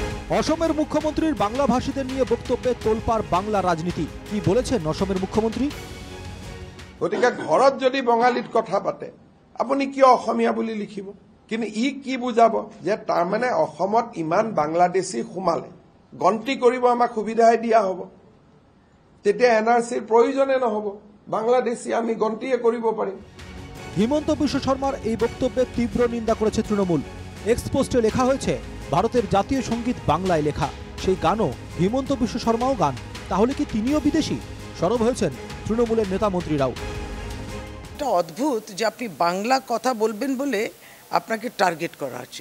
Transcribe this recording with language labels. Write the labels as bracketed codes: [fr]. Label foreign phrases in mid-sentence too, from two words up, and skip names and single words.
[bn] অসমের মুখ্যমন্ত্রীর বাংলাভাষীদের নিয়ে বক্তব্যে তোলপাড় বাংলা রাজনীতি। কি বলেছেন অসমের মুখ্যমন্ত্রী? [as] গতিকে ঘৰত যদি বঙালীত কথা পাতে আপুনি কিয় অসমীয়া বুলি লিখিব? কিন্তু ই কি বুজাব যে তাৰমানে অসমত ইমান বাংলাদেশী সোমালে গন্তি কৰিব আমাক সুবিধাই দিয়া হ'ব, তেতিয়া এনআৰচিৰ প্ৰয়োজনে নহ'ব, বাংলাদেশী আমি গন্তিয়ে কৰিব পাৰিম। [bn] হিমন্ত বিশ্ব শর্মার এই বক্তব্যে তীব্র নিন্দা করেছে তৃণমূল। এক্সপোস্টে লেখা হয়েছে, ভারতের জাতীয় সঙ্গীত বাংলায় লেখা, সেই গানও হিমন্ত বিশ্ব শর্মাও গান, তাহলে কি তিনিও বিদেশি? সরব হয়েছেন তৃণমূলের নেতা মন্ত্রীরাও। এটা অদ্ভুত যে আপনি বাংলা কথা বলবেন বলে আপনাকে টার্গেট করা হচ্ছে।